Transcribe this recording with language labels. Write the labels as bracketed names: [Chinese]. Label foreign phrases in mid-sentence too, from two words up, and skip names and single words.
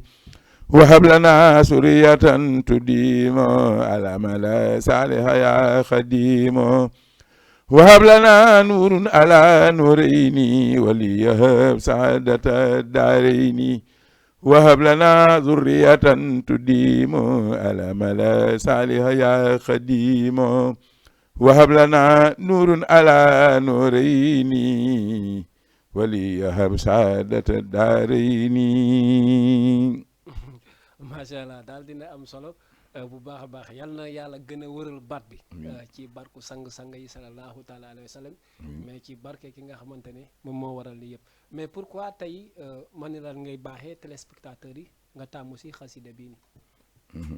[Arabic] وهب لنا سرية تديم على ملا صالح يا خديم وهب لنا نور على نورين وليهب سعادة الدارين وهب لنا ذرية تديم على ملا صالح يا خديم وهب لنا نور على نورين وليهب سعادة الدارين. ما شاء الله [Wolof] daal dina am solo bu baax a baax yal na yàlla gën a wëral baat bi. ci barku sang-sang yi [Arabic] صلى الله تعالى عليه وسلم. [Wolof] mais ci barke ki nga xamante ne moom moo waral li yëpp. mais pourquoi tey man ni lan ngay baaxee téléspectateurs yi nga tàmmu si xasida bii nii.